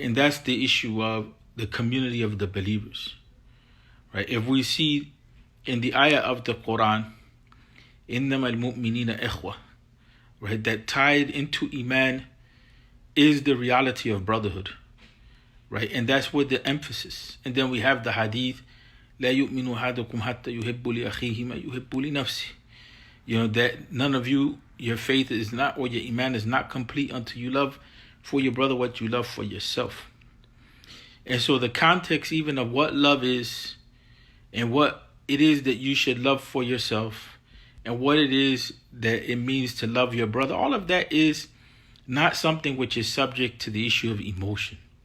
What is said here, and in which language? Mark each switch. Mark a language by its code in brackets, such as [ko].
[en] And that's the issue of the community of the believers, right? If we see in the ayah of the Quran, [ar] إِنَّمَا الْمُؤْمِنِينَ إِخْوَةً, [en] right, that tied into Iman is the reality of brotherhood, right? And that's where the emphasis. And then we have the hadith, [ar] لا يؤمن أحدكم حتى يحب لأخيه ما يحب لنفسه. [en] That none of you, your faith is not, or your Iman is not complete until you love for your brother what you love for yourself. And so the context even of what love is, and what it is that you should love for yourself, and what it is that it means to love your brother, all of that is not something which is subject to the issue of emotion.